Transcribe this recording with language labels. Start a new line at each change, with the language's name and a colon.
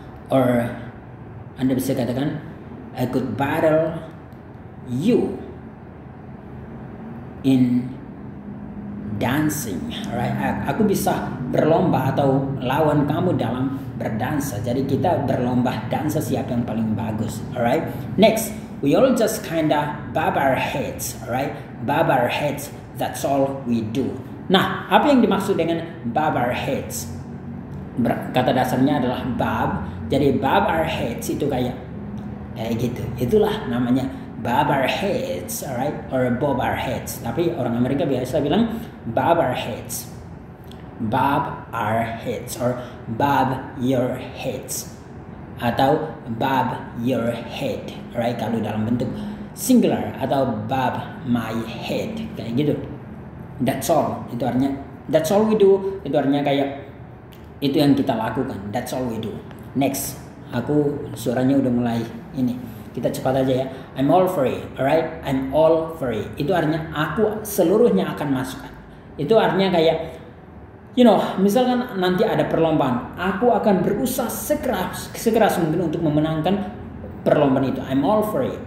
English: Or
Indonesian: Anda bisa katakan
English: I could battle you in dancing, alright?
Indonesian: Aku bisa berlomba atau lawan kamu dalam berdansa. Jadi kita berlomba dansa siapa yang paling bagus, alright?
English: Next, we all just kinda bob our heads, alright? Bob our heads, that's all we do.
Indonesian: Nah, apa yang dimaksud dengan
English: bob our heads?
Indonesian: Kata dasarnya adalah bob. Jadi
English: bob our heads
Indonesian: itu kayak gitu. Itulah namanya
English: bob our heads, alright? Or bob our heads.
Indonesian: Tapi orang Amerika biasa bilang
English: bob our heads. Bob our heads or bob your heads. Atau bob your head, alright?
Indonesian: Kalau dalam bentuk
English: singular, atau bob my head,
Indonesian: kayak gitu.
English: That's all.
Indonesian: Itu artinya
English: that's all we do.
Indonesian: Itu artinya kayak itu yang kita lakukan.
English: That's all we do.
Indonesian: Next, aku suaranya udah mulai ini. Kita cepat aja ya.
English: I'm all free, alright? I'm all free.
Indonesian: Itu artinya aku seluruhnya akan masuk. Itu artinya kayak, misalkan nanti ada perlombaan, aku akan berusaha sekeras mungkin untuk memenangkan perlombaan itu.
English: I'm all free.